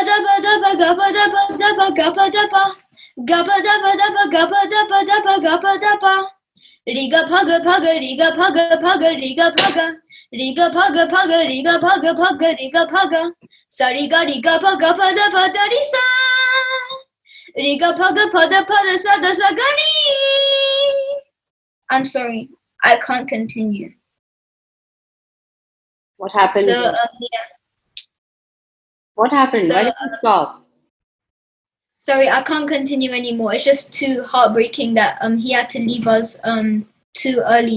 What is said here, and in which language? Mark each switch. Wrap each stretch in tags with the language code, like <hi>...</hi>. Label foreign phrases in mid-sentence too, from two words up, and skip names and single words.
<en>da pa da pa ga pa da pa da pa ga pa da pa, ga pa da pa da pa ga pa da pa da pa ga pa da pa, ri ga pa ga ri ga pa ga ri ga pa ga, ri ga pa ga ri ga pa ga ri ga pa ga, sa ri ga pa da ri sa, ri ga pa da sa ga ri. I'm sorry, I can't continue. What happened? So, What happened? So, Why did you stop? sorry, I can't continue anymore. It's just too heartbreaking that he had to leave us too early.</en>